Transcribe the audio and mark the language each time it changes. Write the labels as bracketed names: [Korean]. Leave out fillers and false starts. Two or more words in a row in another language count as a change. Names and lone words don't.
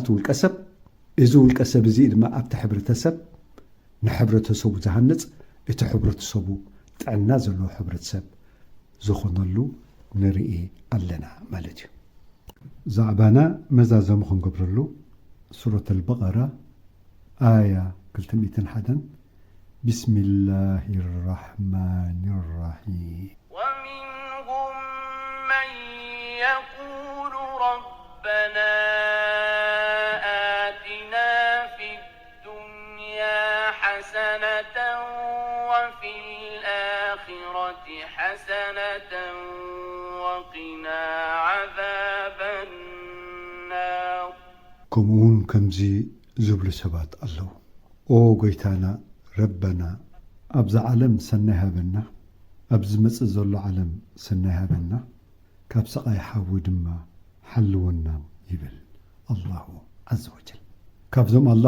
[Tigrinya] ውልቀ ሰብ፣ እዚ ውልቀ ሰብ እዚ ድማ ኣብቲ ሕብረተሰብ ንሕብረተሰቡ ዝሃንፅ እቲ ሕብረተሰቡ ጥዕና ዘለዎ ሕብረተሰብ ዝኾነሉ ንርኢ ኣለና ማለት እዩ። ዛዕባና መዛዘሙ ክንገብረሉ ሱረት አልበቀራ ኣያ 201 [Arabic] بسم الله الرحمن الرحيم ومنهم من يقول ربنا آتنا في الدنيا حسنة وفي الآخرة حسنة وقنا عذاب النار. [Tigrinya] ከምኡውን ከምዚ ዝብሉ ሰባት ኣለዉ። ኦ ጎይታና ረበና ኣብዛ ዓለም ሰናይ ሃበና፣ ኣብ ዝመጽእ ዘሎ ዓለም ሰናይ ሃበና፣ ካብ ስቓይ ሓዊ ድማ ሓልወና ይብል [Arabic] الله عز وجل። [Tigrinya] ካብዞም ኣላህ